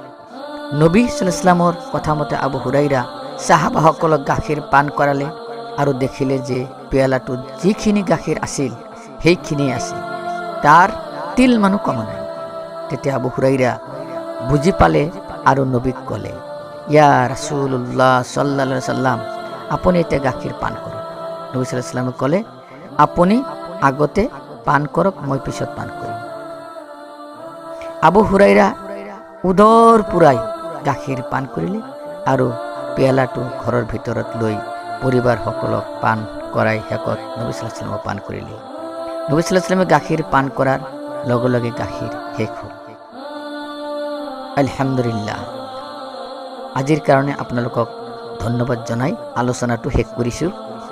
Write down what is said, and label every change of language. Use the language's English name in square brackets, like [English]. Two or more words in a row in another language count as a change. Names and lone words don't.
[Assamese] নবী [Arabic] صلى الله عليه وسلم [Assamese] কথা মতে আবু হুৰাইৰা সাহাবাসকলক গাখীৰ পান কৰালে আৰু দেখিলে যে পিয়ালাটোত যিখিনি গাখীৰ আছিল সেইখিনিয়ে আছিল, তাৰ তিল মানুহ কমা নাই। তেতিয়া আবু হুৰাইৰা বুজি পালে আৰু নবীক ক'লে, [Arabic] يا رسول الله صلى الله عليه وسلم, [Assamese] আপুনি এতিয়া গাখীৰ পান কৰক। নবী [Arabic] صلى الله عليه وسلم [Assamese] ক'লে, আপুনি আগতে পান কৰক, মই পিছত পান কৰিম। আবু হুৰাইৰা উদৰ পুৰাই গাখীৰ পান কৰিলে আৰু পিয়ালাটো ঘৰৰ ভিতৰত লৈ পৰিবাৰসকলক পান কৰাই শেষত নবী [Arabic] صلى الله عليه وسلم [Assamese] পান কৰিলে। নবী [Arabic] صلى الله عليه وسلم [Assamese] গাখীৰ পান কৰাৰ লগে লগে গাখীৰ শেষ হ'ল। আলহামদুলিল্লাহ। আজিৰ কাৰণে আপোনালোকক ধন্যবাদ জনাই আলোচনাটো শেষ কৰিছোঁ।